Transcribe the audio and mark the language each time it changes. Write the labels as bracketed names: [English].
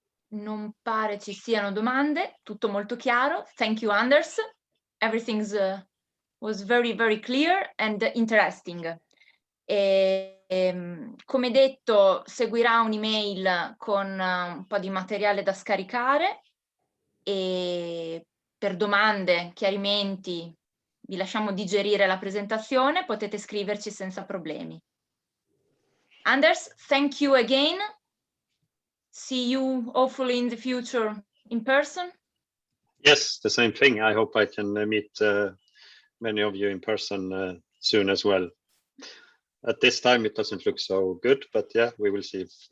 [Italian] Non pare ci siano domande, tutto molto chiaro. [English] Thank you, Anders. Everything was very, very clear and interesting. [Italian] Come detto, seguirà un'email con un po' di materiale da scaricare e per domande, chiarimenti, vi lasciamo digerire la presentazione, potete scriverci senza problemi. [English] Anders, thank you again. See you hopefully in the future in person. Yes, the same thing. I hope I can meet many of you in person soon as well. At this time, it doesn't look so good, but yeah, we will see.